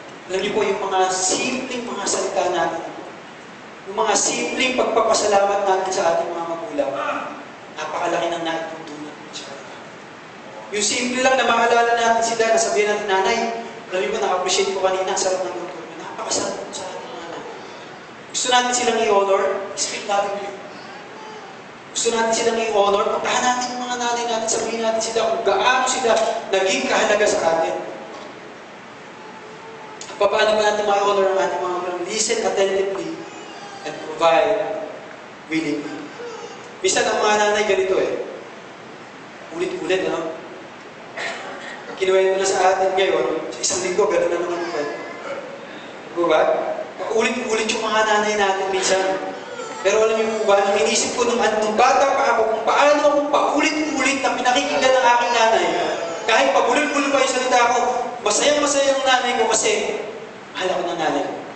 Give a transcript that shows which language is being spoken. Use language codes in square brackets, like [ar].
[tl] Alam niyo po, yung mga simpleng mga salita natin, yung mga simpleng pagpapasalamat natin sa ating mga magulang, napakalaki ng naitutulong sa kanila. Yung simple lang na maalala natin sila, nasabihin natin, nanay, alam niyo po, na-appreciate ko kanina, sarap ng luto. Napakasarap po sa ating mga nanay. Gusto natin silang i-honor, [en] speak lovingly. [tl] Gusto natin silang i-honor, puntahan natin yung mga nanay natin, sabihin natin sila kung gaano sila naging kahalaga sa atin. Paano ba natin ma-honor ang ating mga magulang? [en] Listen attentively and provide willingly. [tl] Minsan ang mga nanay ganito ulit-ulit, ano? Kinuwento na sa atin ngayon, sa isang linggo, gano'n na naman po. Diba ba? Ulit-ulit yung mga nanay natin minsan. Pero alam niyo po ba, nang inisip ko nung bata pa ako, kung paano akong paulit-ulit na pinakikinggan ng aking nanay, kahit pabulol-bulol pa yung salita ko, masayang-masaya ang nanay ko kasi mahal ako ng nanay ko.